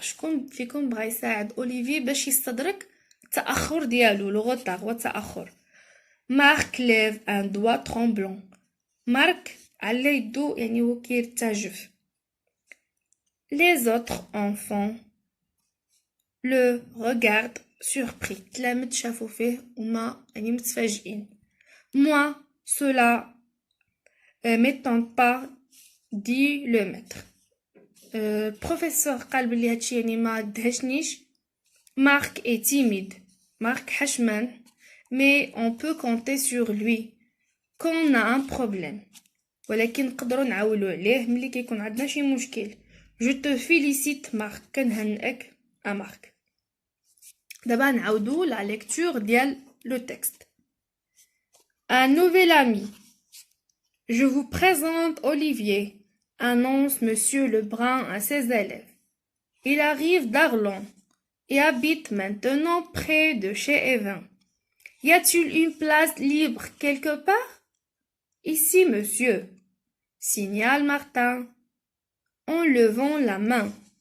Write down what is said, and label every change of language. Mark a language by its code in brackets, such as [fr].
[ar] شكون فيكم بغا يساعد أوليفي باش يستدرك التأخر ديالو لو retard هو التأخر. [fr] Marc lève un doigt tremblant. [ar] Marc على يدو يعني هو كيرتجف. [fr] Les autres enfants le regardent surpris. [ar] تلامذ شافوا فيه وما يعني متفاجئين. [fr] Moi, cela m'étonne pas, dit le maître. [ar] البروفيسور قال بلي هادشي يعني ما دهشنيش. [fr] Marc est timide. Marc حشمان. Mais on peut compter sur lui quand on a un problème. [ar] ولكن نقدروا نعولوا عليه ملي كيكون عندنا شي مشكل. [fr] Je te félicite Marc. [ar] كنهنئك Marc. دابا نعاودوا لا ليكتور ديال لو تكست. [fr] Un nouvel ami. Je vous présente Olivier, annonce Monsieur Lebrun à ses élèves. Il arrive d'Arlon et habite maintenant près de chez Evin. Y a-t-il une place libre quelque part? Ici, monsieur, signale Martin en levant la main.